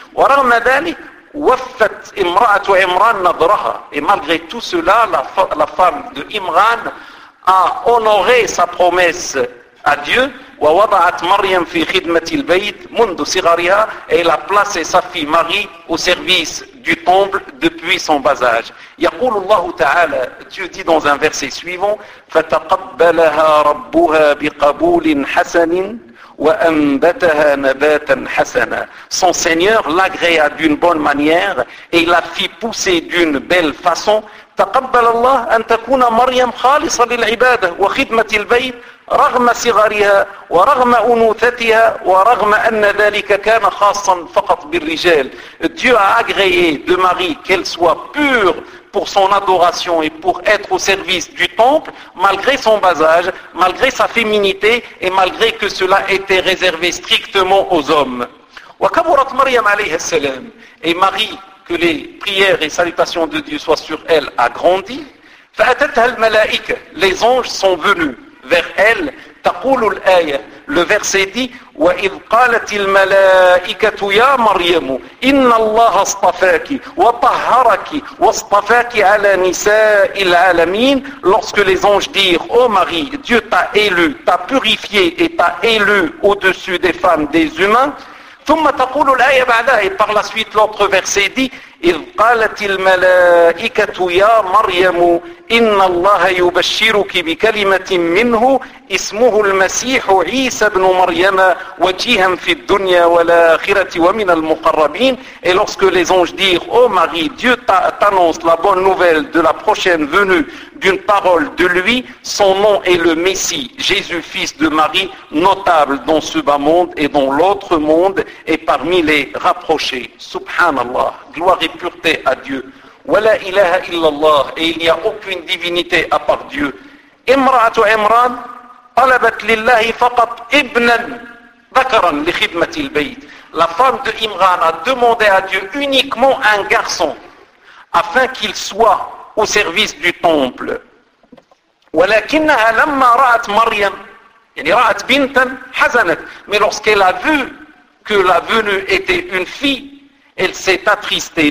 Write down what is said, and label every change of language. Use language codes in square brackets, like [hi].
[ar] ورغم ذلك وفت امرأة عمران نظرها, [fr] et malgré tout cela, la femme de Imran a honoré sa promesse à Dieu. [ar] ووضعت مريم في خدمة البيت منذ صغرها, [fr] et elle a placé sa fille Marie au service du temple depuis son bas âge. [ar] يقول الله تعالى, [fr] Dieu dit dans un verset suivant: [ar] فتقبلها ربها بقبول حسن وأنبتها نباتا حسنا. [fr] Son Seigneur l'agréa d'une bonne manière et la fit pousser d'une belle façon. [ar] تقبل الله أن تكون مريم خالصة للعبادة وخدمة البيت رغم صغرها ورغم أنوثتها ورغم أن ذلك كان خاصا فقط بالرجال. [fr] Dieu a agréé de Marie qu'elle soit pure pour son adoration et pour être au service du temple, malgré son bas âge, malgré sa féminité et malgré que cela était réservé strictement aux hommes. [ar] وكبرت مريم عليه السلام, [fr] et Marie, que les prières et salutations de Dieu soient sur elle, a grandi. [ar] فأتتها الملائكة, [fr] les anges sont venus vers elle. [ar] تقول الآية, [fr] le verset dit: [ar] وَإِذْ قَالَتِ الْمَلَائِكَةُ يَا مَرْيَمُ إِنَّ اللَّهَ اصْطَفَاكِ وَطَهَّرَكِ وَاصْطَفَاكِ عَلَى نِسَاءِ الْعَالَمِينَ. [fr] Lorsque les anges dirent: Ô Marie, Dieu t'a élu, t'a purifié et t'a élu au-dessus des femmes des humains. [ar] ثم تقول الآية بعدها, [fr] et par la suite l'autre verset dit: [ar] إِذْ قَالَتِ الْمَلَائِكَةُ يَا مَرْيَمُ إِنَّ اللَّهَ يُبَشِّرُكِ بِكَلِمَةٍ مِّنْهُ إِسْمُهُ الْمَسِيحُ عِيسَى بْنُ مَرْيَمَ وَجِيهًا فِي الدُّنْيَا وَالْآخِرَةِ وَمِنَ الْمُقَرَّبِينَ. [fr] Et lorsque les anges dirent: Ô Marie, Dieu t'annonce la bonne nouvelle de la prochaine venue d'une parole de lui, son nom est le Messie, Jésus fils de Marie, notable dans ce bas monde et dans l'autre monde et parmi les rapprochés. Subhanallah, gloire et pureté à Dieu. [ar] ولا إله إلا الله, [fr] et il n'y a aucune divinité à part Dieu. [ar] امرأة عمران طلبت لله فقط ابنا ذكرا لخدمة البيت. [fr] La femme de Imran a demandé à Dieu uniquement un garçon afin qu'il soit au service du temple. [ar] ولكنها لما رأت مريم, يعني رأت بنتا, حزنت, [fr] mais lorsqu'elle a vu que la venue était une fille, elle s'est attristée.